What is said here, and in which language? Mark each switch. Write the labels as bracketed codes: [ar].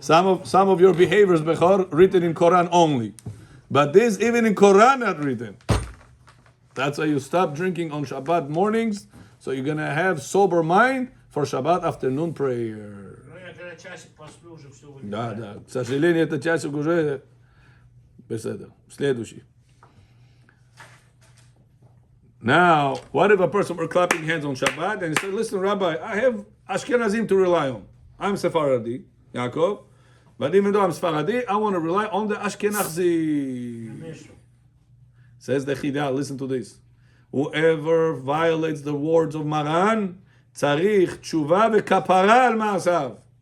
[en] Some of your behaviors, Bechor, written in Quran only. But this, even in Quran, not written. That's why you stop drinking on Shabbat mornings, so you're going to have sober mind for Shabbat afternoon prayer. [ru] Ну, я когда часик посплю, уже все выйдет. Да, да. К сожалению, этот часик уже беседа. Следующий. [en] Now, what if a person were clapping hands on Shabbat and he said, listen, Rabbi, I have Ashkenazim to rely on. I'm Sephardi, Yaakov, but even though I'm Sephardi, I want to rely on the Ashkenazi. Says the Chidah, listen to this. Whoever violates the words of Maran, [he] tzarich tshuva v'kapara al ma'asav.